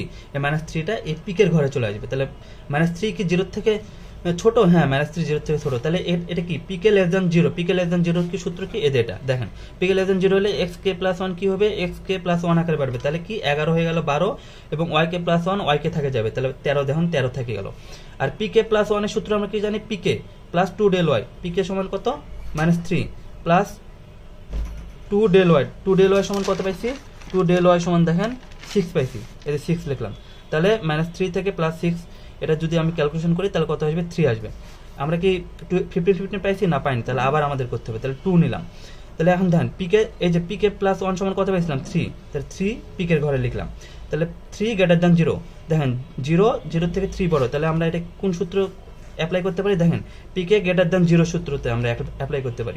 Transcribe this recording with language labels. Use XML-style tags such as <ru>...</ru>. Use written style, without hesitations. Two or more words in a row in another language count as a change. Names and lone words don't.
<bn>এই -3টা এই পিকের ঘরে চলে আসবে, তাহলে -3 কি 0 থেকে ছোট, হ্যাঁ -3 0 থেকে ছোট, তাহলে এটা কি</bn> <en>pk less than 0, pk less than 0</en> <bn>কি সূত্র কি, এটা দেখেন</bn> <en>pk less than 0</en> <bn>হলে xk প্লাস 1 কি হবে, xk প্লাস 1 আকারে বাড়বে, তাহলে কি 11 হয়ে গেল 12, এবং yk প্লাস 1 yk থেকে যাবে, তাহলে 13 দেখুন 13 থেকে গেল। আর পিকে প্লাস 1 এর সূত্র আমরা কি জানি,</bn> <en>pk plus 2 del y,</en> <bn>পিকে সমান কত</bn> <en>-3 plus 2 del y,</en> <bn>2 del y সমান কত পাইছি, 2 del y সমান দেখেন 6 পাইছি, এই যে 6 লিখলাম, তাহলে -3 থেকে +6, এটা যদি আমি ক্যালকুলেশন করি তাহলে কত আসবে, 3 আসবে। আমরা কি 15 পাইছি না পাইনি, তাহলে আবার আমাদের করতে হবে, তাহলে 2 নিলাম। তাহলে এখন দেখেন পিকে, এই যে পিকে প্লাস 1 সমান কত পাইছিলাম, 3, তাহলে 3 পিকের ঘরে লিখলাম, তাহলে</bn> <en>3 greater than 0,</en> <bn>দেখেন 0 থেকে 3 বড়, তাহলে আমরা এটা কোন সূত্র অ্যাপ্লাই করতে পারি, দেখেন</bn> <en>pk greater than 0</en> <bn>সূত্রতে আমরা অ্যাপ্লাই করতে পারি।</bn>